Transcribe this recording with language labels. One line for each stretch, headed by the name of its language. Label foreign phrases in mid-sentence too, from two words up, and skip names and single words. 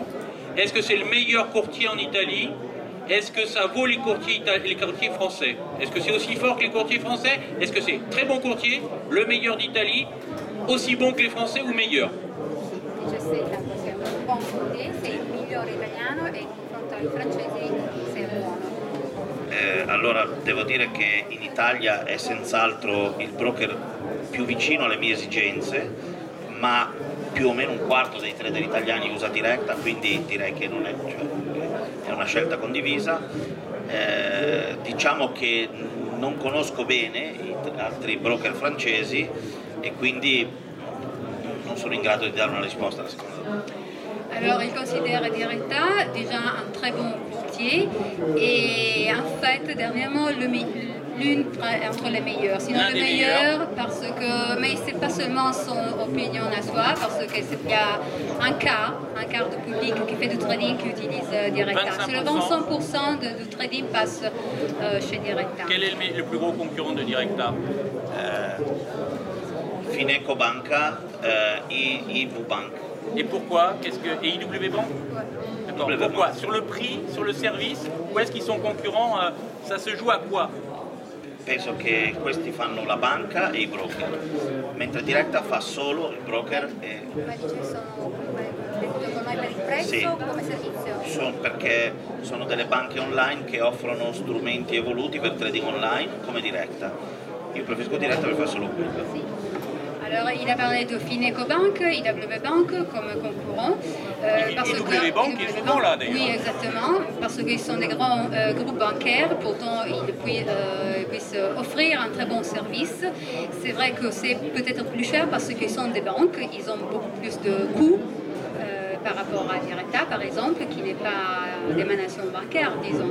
French: Est-ce que c'est le meilleur courtier en Italie? Est-ce que ça vaut les courtiers français? Est-ce que c'est aussi fort que les courtiers français? Est-ce que c'est très bon courtier, le meilleur d'Italie, aussi bon que les Français ou meilleur? Je sais, c'est un bon courtier, c'est
Italian: il migliore italiano e in confronto ai francesi sei buono. Allora devo dire che in Italia è senz'altro il broker più vicino alle mie esigenze, ma più o meno un quarto dei trader italiani usa Directa, quindi direi che non è, è una scelta condivisa. Diciamo che non conosco bene altri broker francesi e quindi non sono in grado di dare una risposta alla seconda domanda.
French: Alors, il considère Directa déjà un très bon courtier et en fait, dernièrement, l'une entre les meilleurs. Sinon, le meilleur, parce que, mais c'est pas seulement son opinion à soi, parce qu'il y a un quart de public qui fait du trading qui utilise Directa. Seulement 100% du trading passe chez Directa. Quel est le plus gros concurrent de Directa? Fineco Banca, IW Bank. Et pourquoi? Et IW Bank? D'accord. Pourquoi? Sur le prix, sur le service? Ou est-ce qu'ils sont concurrents? Ça se joue à quoi?
Italian: Penso che questi fanno la banca e i broker, mentre Directa fa solo il broker e... Per il prezzo sì, come servizio? perché sono delle banche online che offrono strumenti evoluti per trading online come Directa. Io preferisco Directa per fare solo quello. Sì.
French: Alors, il a parlé de Fineco Bank, IW Bank comme concurrent. IW Bank est souvent là d'ailleurs. Oui, exactement, parce qu'ils sont des grands groupes bancaires, pourtant ils puissent offrir un très bon service. C'est vrai que c'est peut-être plus cher parce qu'ils sont des banques, ils ont beaucoup plus de coûts par rapport à Directa, par exemple, qui n'est pas d'émanation bancaire, disons.